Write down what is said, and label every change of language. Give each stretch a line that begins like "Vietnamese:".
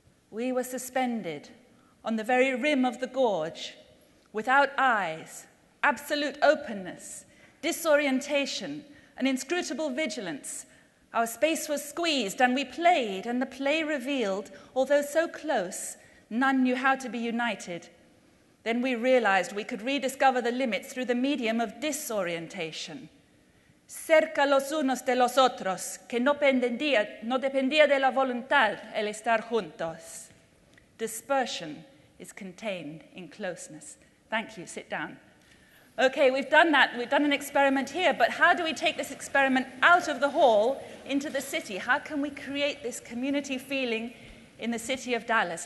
English: We were suspended on the very rim of the gorge, without eyes, absolute openness, disorientation, an inscrutable vigilance. Our space was squeezed, and we played, and the play revealed, although so close, none knew how to be united. Then we realized we could rediscover the limits through the medium of disorientation.
Spanish: cerca los unos de los otros, que no dependía de la voluntad el estar juntos.
English: Dispersion is contained in closeness. Thank you, sit down. Okay, we've done that. We've done an experiment here, but how do we take this experiment out of the hall into the city? How can we create this community feeling in the city of Dallas?